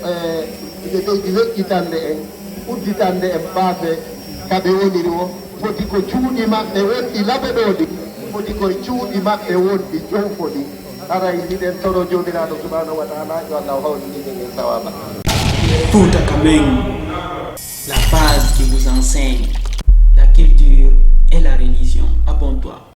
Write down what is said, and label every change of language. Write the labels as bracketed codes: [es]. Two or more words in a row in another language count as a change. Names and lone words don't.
[ff] ɓe ɓeydi weƴƴitande en udditande en baafe kaɓe woniri o foti ko cuuɗi maɓɓe wonɗi laɓe ɗo ɗi foti koye cuuɗi maɓɓe wonɗi Jonfo ɗi haray hiɗen toro jomiraɗo [ar] subhanahu wa ta'ala [ff] yo Allah hawriniɗen en sawaba. [fr] Fouta quand même, la base qui vous enseigne la culture et la religion. Abonne-toi.